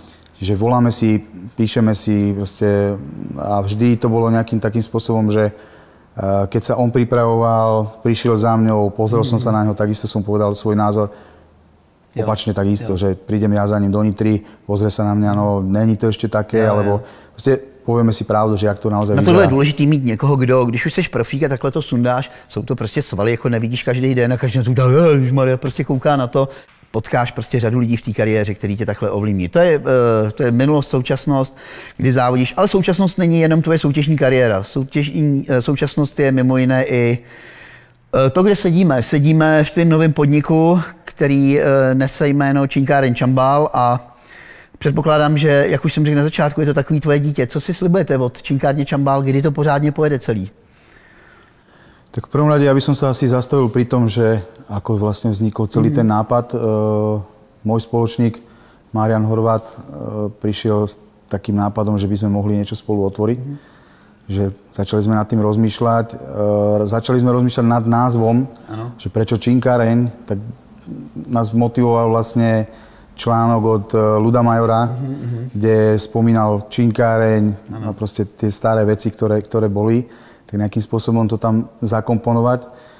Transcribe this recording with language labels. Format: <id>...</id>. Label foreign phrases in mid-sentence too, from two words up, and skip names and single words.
<sk>Čiže voláme si, píšeme si proste, a vždy to bolo nejakým takým spôsobom, že keď sa on pripravoval, prišiel za mňou, pozrel som sa na ňo, takisto som povedal svoj názor. Opačne takisto, že prídem ja za ním do Nitry, pozrie sa na mňa, no není to ešte také, alebo prostě povieme si pravdu, že jak to naozaj vyzerá.</sk> <cs>Na tohle je důležitý mít někoho, kdo, když už seš profík a takhle to sundáš, jsou to prostě svaly, jako nevidíš každý den a každý den Ježišmarja, prostě kouká na to. Potkáš prostě řadu lidí v té kariéře, který tě takhle ovlivní. To je minulost, současnost, kdy závodíš, ale současnost není jenom tvoje soutěžní kariéra. Současnost je mimo jiné i to, kde sedíme. Sedíme v tvém novém podniku, který nese jméno Činkáren Čambál a předpokládám, že, jak už jsem řekl na začátku, je to takový tvoje dítě. Co si slibujete od Činkárně Čambál, kdy to pořádně pojede celý?</cs> <sk>Tak v prvom rade, ja by som sa asi zastavil pri tom, že ako vlastne vznikol celý ten nápad. Môj spoločník Marian Horvát prišiel s takým nápadom, že by sme mohli niečo spolu otvoriť. Že začali sme nad tým rozmýšľať. Začali sme rozmýšľať nad názvom, že prečo Činkáreň, tak nás motivoval vlastne článok od Luda Majora, kde spomínal Činkáreň a proste tie staré veci, ktoré boli, tak nejakým spôsobom to tam zakomponovať.</sk>